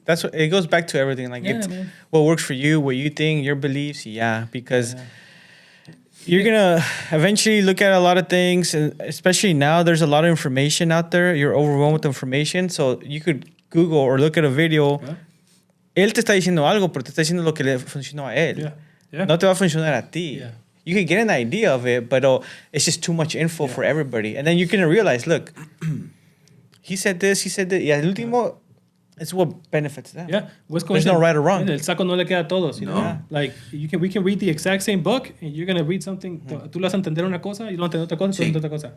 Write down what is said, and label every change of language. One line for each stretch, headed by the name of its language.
English: That's what it goes back to everything. Like, it's what works for you, what you think, your beliefs. Yeah, because. You're going to eventually look at a lot of things, and especially now there's a lot of information out there. You're overwhelmed with information. So you could Google or look at a video.
Spanish: Él te está diciendo algo, pero te está diciendo lo que le funcionó a él. No te va a funcionar a ti.
English: You can get an idea of it, but it's just too much info for everybody. And then you're going to realize, look, he said this.
Spanish: Y al último,
English: it's what benefits them. Yeah. There's no right or wrong.
Spanish: El saco no le queda a todos,
English: you know? Like, we can read the exact same book, and you're going to read something,
Spanish: tú vas a entender una cosa, y tú vas a entender otra cosa, tú vas a entender otra cosa.